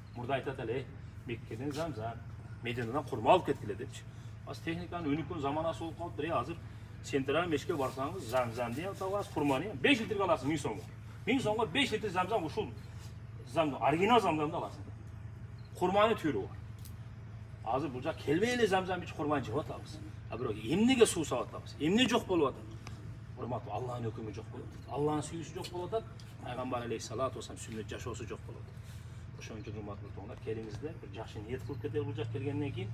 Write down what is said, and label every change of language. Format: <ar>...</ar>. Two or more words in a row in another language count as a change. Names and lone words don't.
<ky>Мурда айтат эле, Меккеден Замзам, Мединадан курма алып кеткиле депчи. Аз техниканын өнүккөн заманасы болуп калыптыр. Азыр Сентрал мешке барсаңыз, Замзам деп аталган курманы 5 литрге аласың 1000 сомго. 1000 сомго 5 литр Замзам ушул Замзам, оригинал Замзамды аласың. Курманы түрү бар. Азыр бул жак келбей эле замзам ичип курман жеп атабыз. А бирок эмнеге суу сап атабыз? Эмне жок болуп атат? Урматтуу, Аллахтын өкүмү жок болуп атат. Аллахтын сүйүүсү жок болуп атат. Пайгамбар</ky> <ar>عليه الصلاة والسلام</ar> <ky>сүннөт жашоосу жок болуп атат. Ошон үчүн урматтуу достор, келиңиздер, бир жакшы ниет кылып кетели бул жак келгенден кийин.</ky>